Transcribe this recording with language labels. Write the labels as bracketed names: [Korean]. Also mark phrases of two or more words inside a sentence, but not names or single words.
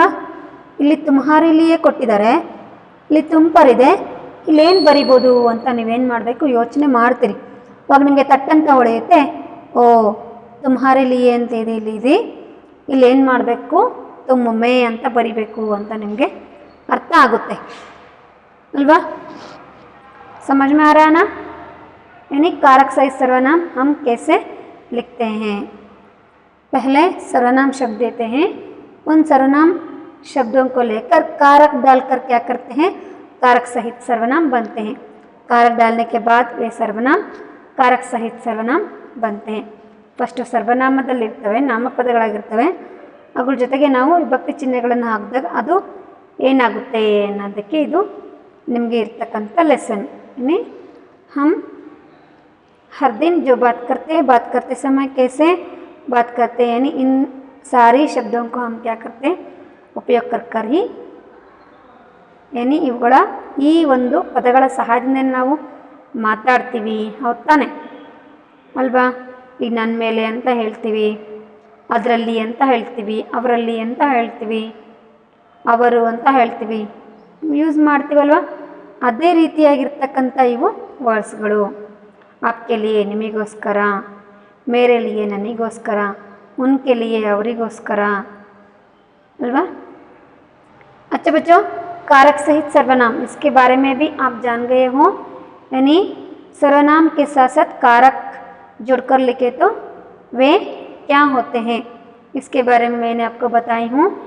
[Kannada] ಇಲ್ಲಿ [Hindi] तुम्हारे लिए [Kannada] ಕೊಟ್ಟಿದ್ದಾರೆ, ಇಲ್ಲಿ [Hindi] तुम पर [Kannada] ಇದೆ, ಇಲ್ಲೇನು ಬರಿಬೋದು ಅಂತ ನೀವೇನು ಮಾಡಬೇಕು ಯೋಚನೆ ಮಾಡ್ತೀರಿ. ಅವಾಗ ನಿಮಗೆ ತಟ್ಟಂತ ಹೊಳೆಯುತ್ತೆ, ಓ [Hindi] तुम्हारे लिए [Kannada] ಅಂತ ಇದೆ ಇಲ್ಲಿ ಇಲ್ಲೇನು ಮಾಡಬೇಕು [Hindi] तुम में [Kannada] ಅಂತ ಬರಿಬೇಕು ಅಂತ ನಿಮಗೆ ಅರ್ಥ ಆಗುತ್ತೆ ಅಲ್ವಾ। [Hindi] समझ में आ रहा है ना। यानी कारक सहित सर्वनाम हम कैसे लिखते हैं। पहले सर्वनाम शब्द देते हैं, उन सर्वनाम शब्दों को लेकर कारक डालकर क्या करते हैं, कारक सहित सर्वनाम बनते हैं। कारक डालने के बाद वे सर्वनाम कारक सहित सर्वनाम बनते हैं। [Kannada] फस्ट सर्वनामदಲ್ಲಿರ್ತವೆ ನಾಮಪದಗಳಾಗಿರ್ತವೆ, ಅವುಗಳ ಜೊತೆಗೆ ನಾವು ವಿಭಕ್ತಿ ಚಿಹ್ನೆಗಳನ್ನು ಹಾಕಿದಾಗ ಅದು ಏನಾಗುತ್ತೆ ಅನ್ನೋದಕ್ಕೆ ಇದು ನಿಮಗೆ ಇರ್ತಕ್ಕಂಥ ಲೆಸನ್। [Hindi] यानी हम हर दिन जो बात करते समय कैसे बात करते हैं, यानी इन सारी शब्दों को हम क्या करते हैं उपयोग कर ही, यानी [Kannada] ಇವುಗಳ ಈ ಒಂದು ಪದಗಳ ಸಹಾಯದಿಂದ ನಾವು ಮಾತಾಡ್ತೀವಿ, ಹೌದು ತಾನೆ ಅಲ್ವಾ। ಈಗ ನನ್ನ ಮೇಲೆ ಅಂತ ಹೇಳ್ತೀವಿ, ಅದರಲ್ಲಿ ಅಂತ ಹೇಳ್ತೀವಿ, ಅವರಲ್ಲಿ ಅಂತ ಹೇಳ್ತೀವಿ, ಅವರು ಅಂತ ಹೇಳ್ತೀವಿ, ಯೂಸ್ ಮಾಡ್ತೀವಲ್ವ। ಅದೇ ರೀತಿಯಾಗಿರ್ತಕ್ಕಂಥ ಇವು ವರ್ಡ್ಸ್ಗಳು। [Hindi] आपके लिए ನಿಮಗೋಸ್ಕರ, मेरे लिए ನನಗೋಸ್ಕರ, उनके लिए [Kannada] ಅವರಿಗೋಸ್ಕರ ಅಲ್ವಾ। [Hindi] अच्छा बच्चों, कारक सहित सर्वनाम इसके बारे में भी आप जान गए हो, यानी सर्वनाम के साथ साथ कारक जुड़कर लिखे तो वे क्या होते हैं, इसके बारे में मैंने आपको बताई हूँ।